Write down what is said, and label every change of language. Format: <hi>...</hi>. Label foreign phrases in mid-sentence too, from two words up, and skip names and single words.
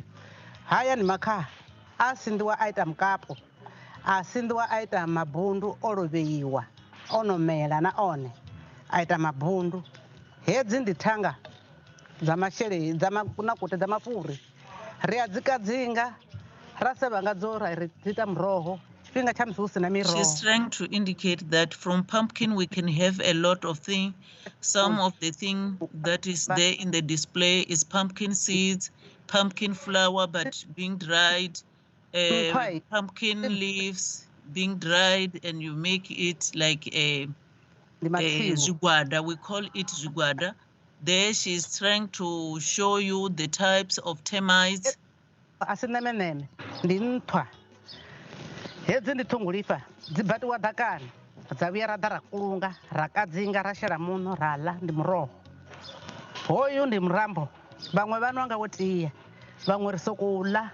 <ve>Haya ni makhaha a sindiwa a ita mukapu a sindiwa a ita mabundu o lovheiwa ono mela na one a ita mabundu. Hedzi ndi thanga dza masheleni dza makute dza mafhuri ri a dzi kadzinga ra sevha ngadzo ra ri ita muroho.</ve> <en>She's trying to indicate that from pumpkin we can have a lot of things. Some of the thing that is there in the display is pumpkin seeds, pumpkin flour but being dried, pumpkin leaves being dried, and you make it like a zugwada. We call it zugwada. There she's trying to show you the types of termites.</en> <ve>Hedzi ndi ṱhongolifha dzi batiwa ḓakani dza vhuya ra ḓa ra kulunga ra kadzinga ra shela muṋo ra ḽa. Ndi muroho hoyu ndi murambo. Vhaṅwe vha nwa ngawo tie vhaṅwe ri sokou ḽa.</ve>